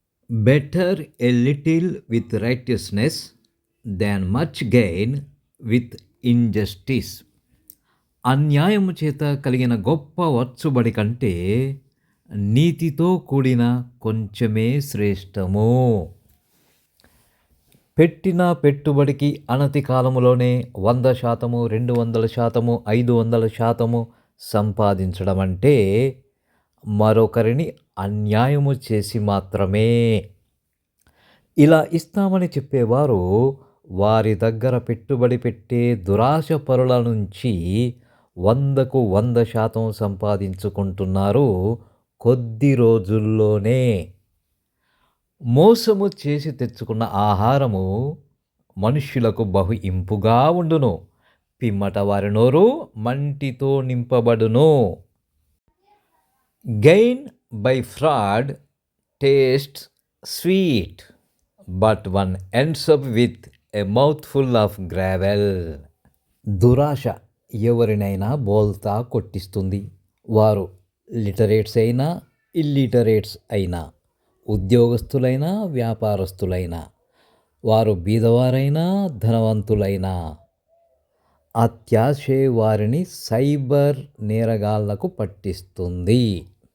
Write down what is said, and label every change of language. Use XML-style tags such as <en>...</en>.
<en>Better a little with righteousness than much gain with injustice.</en> <te>అన్యాయము చేత కలిగిన గొప్ప వచ్చుబడి కంటే నీతితో కూడిన కొంచెమే శ్రేష్టము. పెట్టిన పెట్టుబడికి అనతి కాలములోనే 100%, 200%, 500% సంపాదించడం అంటే మరొకరిని అన్యాయము చేసి మాత్రమే. ఇలా ఇస్తామని చెప్పేవారు వారి దగ్గర పెట్టుబడి పెట్టే దురాశ పరుల నుంచి 100కు 100% సంపాదించుకుంటున్నారు కొద్ది రోజుల్లోనే. మోసము చేసి తెచ్చుకున్న ఆహారము మనుష్యులకు బహు ఇంపుగా ఉండును, పిమ్మట వారి నోరు మంటితో నింపబడును.</te> <en>Gain by fraud tastes sweet, but one ends up with a mouthful of gravel.</en> <te>దురాశ ఎవరినైనా బోల్తా కొట్టిస్తుంది. వారు లిటరేట్స్ అయినా, ఇల్లిటరేట్స్ అయినా, ఉద్యోగస్తులైనా, వ్యాపారస్తులైనా, వారు బీదవారైనా, ధనవంతులైనా. అత్యాశే వారిని సైబర్ నేరగాళ్లకు పట్టిస్తుంది.</te>